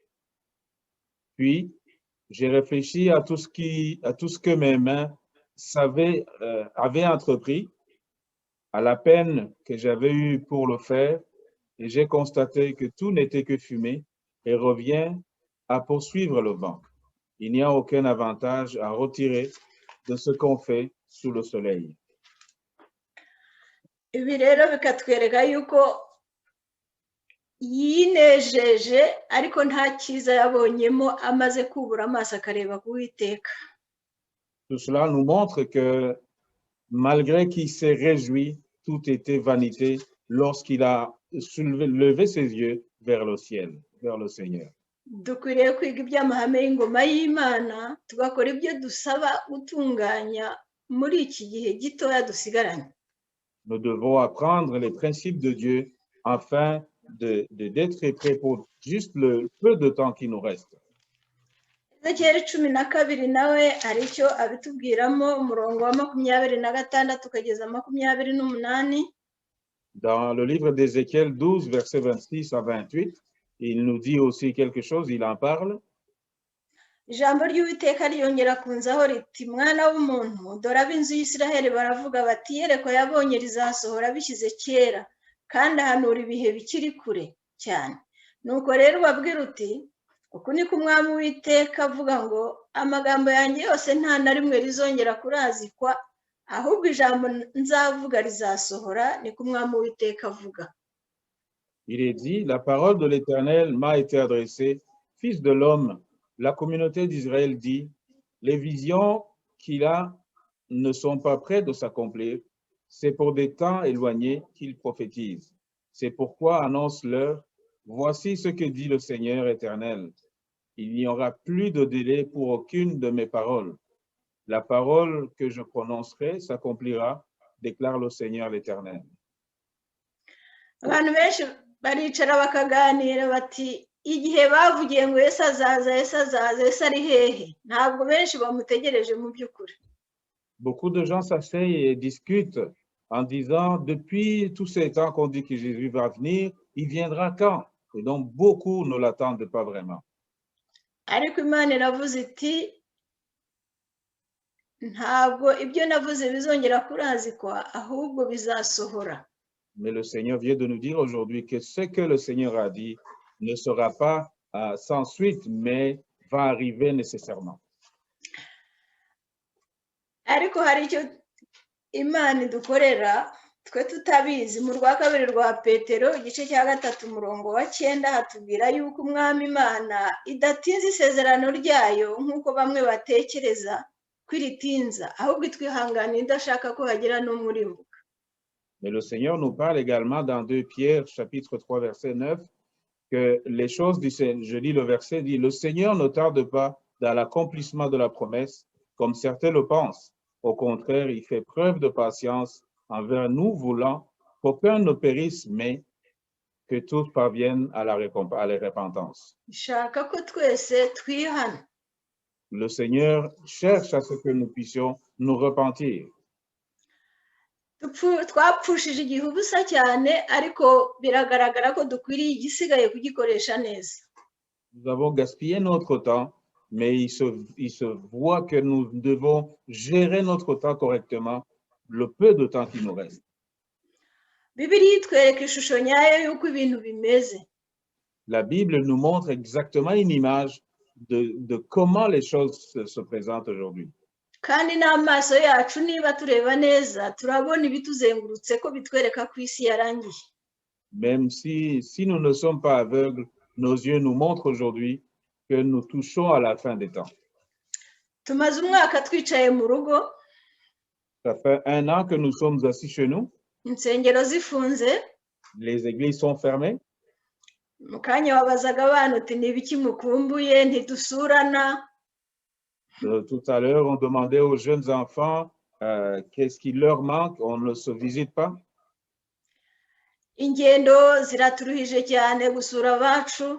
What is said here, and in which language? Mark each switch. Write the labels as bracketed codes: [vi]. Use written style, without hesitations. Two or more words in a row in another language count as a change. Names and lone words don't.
[fr] Puis, j'ai réfléchi à tout ce que mes mains avaient entrepris, à la peine que j'avais eue pour le faire, et j'ai constaté que tout n'était que fumée et revient à poursuivre le vent. Il n'y a aucun avantage à retirer de ce qu'on fait sous le soleil. [rw] ibi rero bikatwereka yuko yinejeje ariko nta cyiza yabonyemo amaze kubura amaso akareba ku Uwiteka. [fr] Tout cela nous montre que malgré qu'il s'est réjoui, tout était vanité lorsqu'il a levé ses yeux vers le ciel, vers le Seigneur. [rw] Dukwiriye kwiga iby'amahame y'ingoma y'Imana tugakora ibyo dusaba gutunganya muri iki gihe gitoya dusigaranye. [fr] Nous devons apprendre les principes de Dieu afin d'être prêts pour juste le peu de temps qui nous reste. [rw] Ezekiyeli 12 nawe hari icyo abitubwiramo umurongo wa 26 ukageza 28. [fr] Dans le livre d'Ézéchiel 12, versets 26 à 28, il nous dit aussi quelque chose, il en parle. [rw] Ijambo ry'Uwiteka ryongera kunzaho riti mwana w'umuntu dore ab'inzu y'Isiraheli baravuga bati iyerekwa yabonye rizasohora bishyize kera kandi ahanura ibihe bikiri kure cyane. Nuko rero ubabwira uti uku niko umwami Uwiteka avuga ngo amagambo yanjye yose nta na rimwe rizongera kurazikwa ahubwo ijambo nzavuga rizasohora niko umwami Uwiteka avuga. [fr] Il est dit, la parole de l'Éternel m'a été adressée, fils de l'homme. La communauté d'Israël dit, les visions qu'il a ne sont pas près de s'accomplir. C'est pour des temps éloignés qu'il prophétise. C'est pourquoi annonce-leur, voici ce que dit le Seigneur éternel. Il n'y aura plus de délai pour aucune de mes paroles. La parole que je prononcerai s'accomplira, déclare le Seigneur l'Éternel. [rw] Abantu benshi baricara bakaganira bati igihe bavugiye ngo Yesu azaza Yesu ari hehe ntabwo benshi bamutegereje mu by'ukuri. [fr] Beaucoup de gens s'asseyent et discutent en disant depuis tous ces temps qu'on dit que Jésus va venir, il viendra quand? Et donc beaucoup ne l'attendent pas vraiment. [rw] Ariko Imana iravuze iti ntabwo ibyo navuze bizongera kurazikwa ahubwo bizasohora. [fr] Mais le Seigneur vient de nous dire aujourd'hui que ce que le Seigneur a dit ne sera pas sans suite, mais va arriver nécessairement. [rw] Ariko hari icyo Imana idukorera twe tutabizi. Mu rwa kabiri rwa Petero igice cya 3 umurongo wa 9 hatubwira yuko umwami Imana idatinza isezerano ryayo nk'uko bamwe batekereza kwiritinza ahubwo itwihanganira idashaka ko hagira n'umurimbuka. [fr] Mais le Seigneur nous parle également dans 2 Pierre, chapitre 3, verset 9, que les choses du Seigneur, je lis le verset, dit, le Seigneur ne tarde pas dans l'accomplissement de la promesse, comme certains le pensent. Au contraire, il fait preuve de patience envers nous, voulant qu'aucun ne périsse, mais que tous parviennent à la repentance. [rw] Ishaka ko twese twihana. [fr] Le Seigneur cherche à ce que nous puissions nous repentir. [rw] Twapfushije igihe ubusa cyane ariko biragaragara ko dukwiriye igisigaye kugikoresha neza. [fr] Nous avons gaspillé notre temps, mais il se voit que nous devons gérer notre temps correctement, le peu de temps qui nous reste. [rw] Bibiliya itwereka ishusho nyayo y'uko ibintu bimeze. [fr] La Bible nous montre exactement une image de comment les choses se présentent aujourd'hui. [rw] Kandi n'amaso yacu niba tureba neza turabona ibituzengurutse ko bitwereka ko isi yarangiye. [fr] Même si nous ne sommes pas aveugles, nos yeux nous montrent aujourd'hui que nous touchons à la fin des temps. [rw] Tumaze umwaka twicaye mu rugo. [fr] Ça fait 1 an que nous sommes assis chez nous. [rw] Insengero zifunze. [fr] Les églises sont fermées. [rw] Mu kanya wabazaga abana uti ni ibiki mukumbuye ntidusurana. [fr] Tout à l'heure, on demandait aux jeunes enfants qu'est-ce qui leur manque, on ne se visite pas. [rw] Ingendo ziraturuhije cyane gusura abacu.